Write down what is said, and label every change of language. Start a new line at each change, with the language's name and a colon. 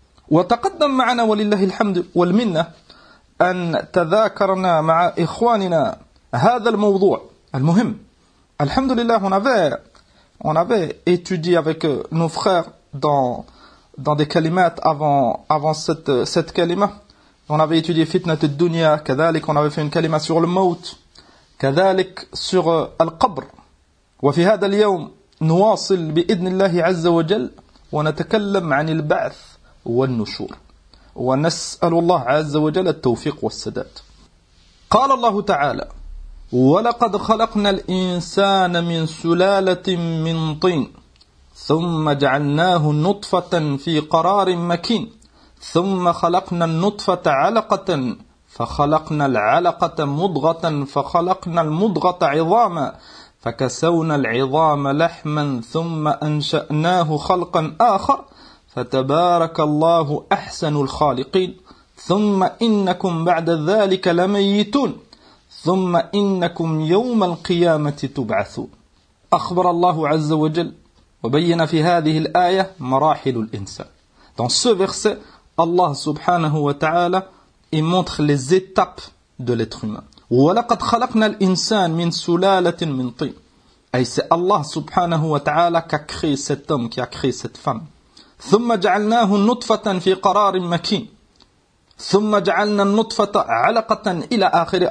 Arabic: وتقدم معنا ولله الحمد والمنة أن تذاكرنا مع إخواننا هذا الموضوع المهم.
French: الحمد لله, on avait étudié avec nos frères dans des kalimat avant cette kalima. On avait étudié fitna ad-dunya, كذلك on avait fait une kalima sur le maut, كذلك sur al-qabr.
Arabic: وفي هذا اليوم نواصل بإذن الله عز وجل ونتكلم عن البعث والنشور ونسأل الله عز وجل التوفيق والسداد. قال الله تعالى ولقد خلقنا الإنسان من سلالة من طين ثم جعلناه نطفة في قرار مكين ثم خلقنا النطفة علقة فخلقنا العلقة مضغة فخلقنا المضغة عظاما فكسونا العظام لحما ثم أنشأناه خلقا آخر فتبارك الله أحسن الخالقين ثم إنكم بعد ذلك لميتون ثم إنكم يوم القيامة تبعثون. أخبر الله عز وجل وبين في هذه الآية مراحل الإنسان.
French: Dans ce verset, Allah subhanahu wa ta'ala il montre les étapes de l'être humain.
Arabic: وَلَقَدْ خَلَقْنَا الْإِنسَانَ مِنْ سُلَالَةٍ مِنْ طِينٍ.
French: C'est Allah subhanahu wa ta'ala qui a créé cet homme, qui a créé cette femme.
Arabic: ثُمَّ جَعَلْنَاهُ نُطْفَةً فِي قَرَارٍ مَكِينٍ ثُمَّ جَعَلْنَا النُطْفَةَ عَلَقَةً إِلَىٰ آخِرِ.